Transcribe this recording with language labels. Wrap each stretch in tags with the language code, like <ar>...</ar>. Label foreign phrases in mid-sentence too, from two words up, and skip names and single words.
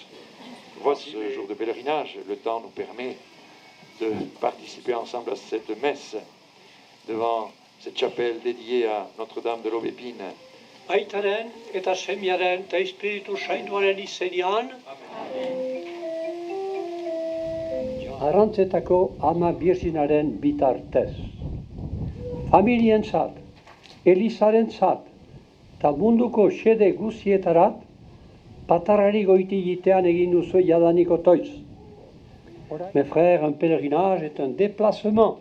<fr>Voici ce jour de pèlerinage. Le temps nous permet de participer ensemble à cette messe devant cette chapelle dédiée à Notre-Dame de l'Aubépine.</fr> <eu>Aitaren eta semiaren eta Espiritu Sainduaren izenean. Arrantzetako ama birzinaren bitartez. Familientzat, Elizarentzat, eta munduko xede guzietarat, patarari goitigitean egin duzu jadanik otoiz.</eu> <fr>Mes frères, un pèlerinage est un déplacement.</fr>